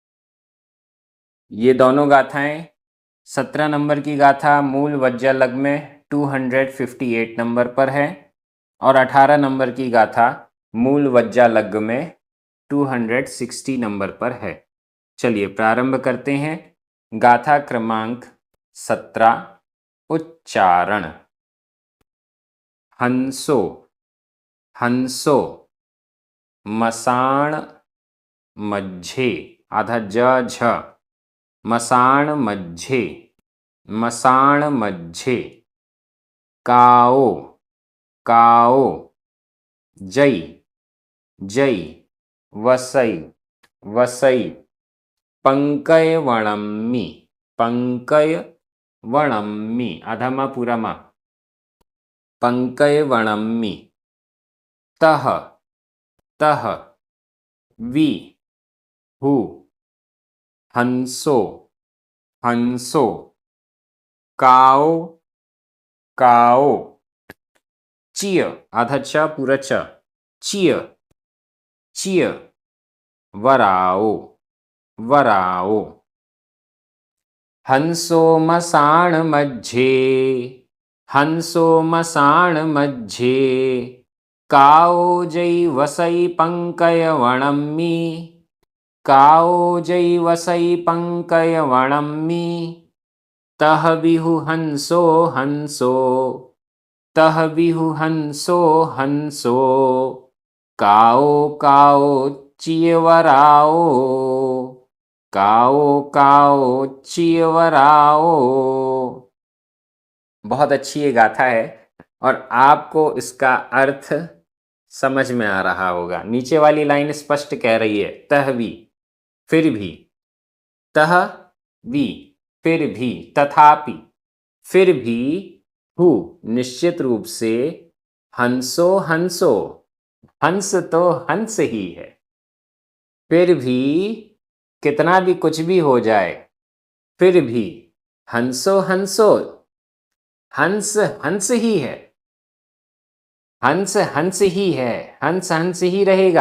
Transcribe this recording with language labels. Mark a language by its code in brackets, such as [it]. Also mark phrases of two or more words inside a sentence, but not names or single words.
[hi] ये दोनों गाथाएं 17 नंबर की गाथा मूल वज्जालग्ग में 258 नंबर पर है और 18 नंबर की गाथा मूल वज्जालग्ग में 260 नंबर पर है। चलिए प्रारंभ करते हैं। गाथा क्रमांक 17, उच्चारण। [pra] हंसो, हंसो, मसाण मज्झे, [hi] आधा ज झ, [pra] मसाण मज्झे, मसाण मज्झे, काओ, काओ, जई, जई, वसई, वसई, पंकय वणम्मि, पंकय वणम्मि, [hi] आधा मा पूरा मा, [pra] पंकय वणम्मि, तह, तह, वि, हु, हंसो, हंसो, काओ, काओ, चिय, [hi] आधा च पूरा च, [pra] चिय, चिय, वराओ, वराओ, हंसो मसाण मज्झे, हंसो मसाण मज्झे, काओ जई वसई पंकय वणम्मि, काओ जई वसई पंकय वणम्मि, तह विहु हंसो, हंसो, तह विहु हंसो, हंसो, काओ, काओ, चियवराओ, काओ, काओ, चियवराओ। [hi] बहुत अच्छी ये गाथा है और आपको इसका अर्थ समझ में आ रहा होगा। नीचे वाली लाइन स्पष्ट कह रही है, तहवी, फिर भी, तह वी, फिर भी, तथापि, फिर भी, हु, निश्चित रूप से, हंसो, हंसो, हंस तो हंस ही है, फिर भी कितना भी कुछ भी हो जाए, फिर भी हंसो, हंसो, हंस हंस ही है, हंस हंस ही है, हंस हंस ही रहेगा।